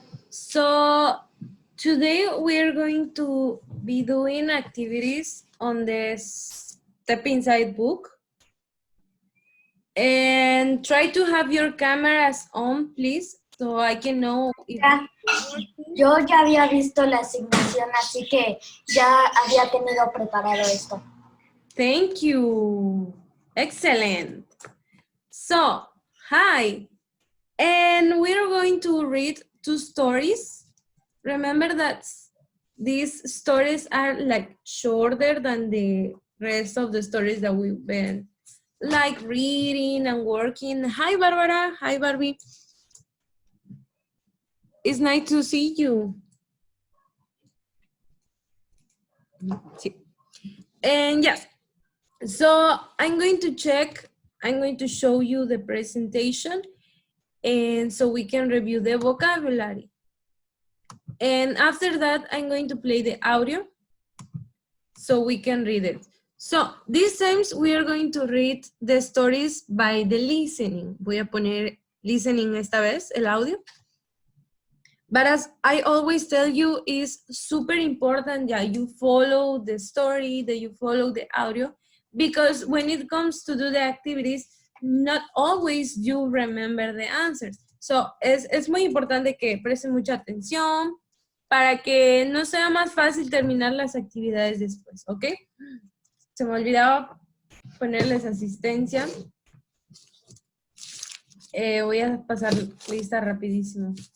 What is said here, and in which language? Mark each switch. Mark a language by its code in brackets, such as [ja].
[en] So today we're going to be doing activities on the Step Inside book. And try to have your cameras on, please, so I can know if [es] Yo ya había visto la asignación, así que ya había tenido preparado esto. [en] Thank you. Excellent. So, hi. And we're going to read 2 stories. Remember that these stories are like shorter than the rest of the stories that we've been like reading and working. Hi, Barbara. Hi, Barbie. It's nice to see you. And yes, so I'm going to show you the presentation, and so we can review the vocabulary. And after that, I'm going to play the audio so we can read it. So these times we are going to read the stories by the listening. [es] Voy a poner listening esta vez, el audio. [en] But as I always tell you, it's super important that you follow the story, that you follow the audio, because when it comes to do the activities, not always you remember the answers. [es] So es muy importante que presten mucha atención para que no sea más fácil terminar las actividades después, ¿ok? Se me olvidaba ponerles asistencia. Voy a pasar lista rapidísimo.